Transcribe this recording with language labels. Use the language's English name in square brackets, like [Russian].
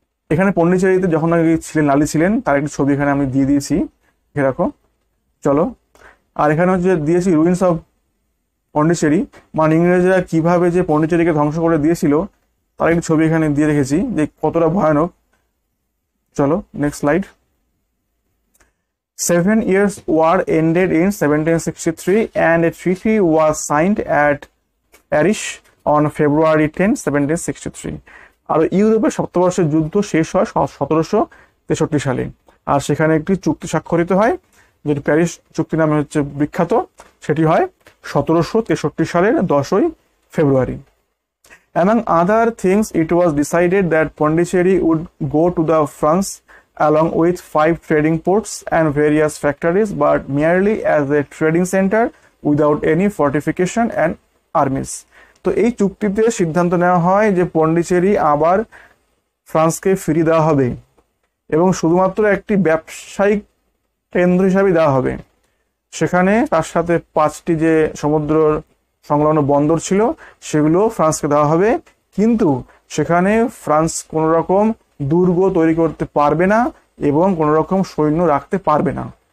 [Bangla] এখানে পন্ডিচেরিতে যখন ছিলেন লালি ছিলেন, তার একটি ছবি এখানে আমি দিয়ে দিয়েছি, দেখে রাখো। চলো, আর এখানে হচ্ছে দিয়েছি রুইন্স অফ পন্ডিচেরি, মানে ইংরেজরা কিভাবে যে পন্ডিচেরিকে ধ্বংস করে দিয়েছিল তার একটি ছবি এখানে দিয়ে রেখেছি যে কতটা ভয়ানক। চলো next slide. [English] 7 years war ended in 1763 and a treaty was signed at Paris on February 10, 1763. [Bangla] আর ইউরোপের সপ্তবর্ষের যুদ্ধ শেষ হয় 1763 সালে, আর সেখানে একটি চুক্তি স্বাক্ষরিত হয় যেটি প্যারিস চুক্তি নামে হচ্ছে বিখ্যাত, সেটি হয় 1763 সালের 10ই ফেব্রুয়ারি। [English] Among other things, it was decided that Pondicherry would go to the France along with 5 trading ports and various factories, but merely as a trading center without any fortification and armies. [Bangla] তো এই চুক্তিতে সিদ্ধান্ত নেওয়া হয় যে পন্ডিচেরি আবার ফ্রান্সকে ফিরিয়ে দেওয়া হবে এবং শুধুমাত্র একটি ব্যবসায়িক কেন্দ্র হিসাবে দেওয়া হবে। সেখানে তার সাথে 5টি যে সমুদ্র সংলগ্ন বন্দর ছিল সেগুলো ফ্রান্সকে দেওয়া হবে, কিন্তু সেখানে ফ্রান্স কোনো রকম দুর্গ তৈরি করতে পারবে না এবং কোনো রকম সৈন্য রাখতে পারবে না।